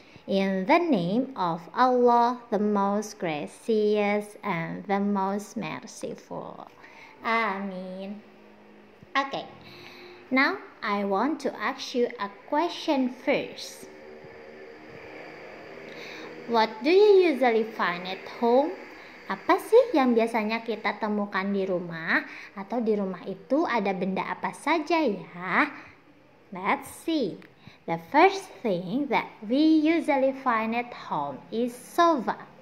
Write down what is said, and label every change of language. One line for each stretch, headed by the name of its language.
English: In the name of Allah, the most gracious and the most merciful. Amin. Okay, now I want to ask you a question first. What do you usually find at home?
Indonesian: Apa sih yang biasanya kita temukan di rumah? Atau di rumah itu ada benda apa saja ya?
English: Let's see. The first thing that we usually find at home is sofa.